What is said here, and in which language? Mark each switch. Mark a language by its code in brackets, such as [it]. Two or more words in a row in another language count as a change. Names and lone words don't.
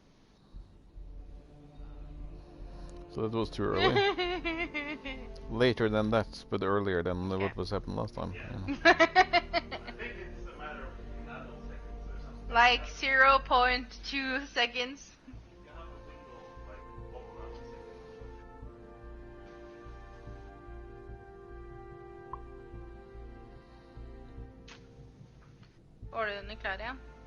[en] So that was too early. Later than that, but earlier than what was happened last time. Yeah. I think it's a matter of nanoseconds or something. Like 0.2 seconds. You have a window like 1 nanosecond or something. [no] Var du den klar igjen?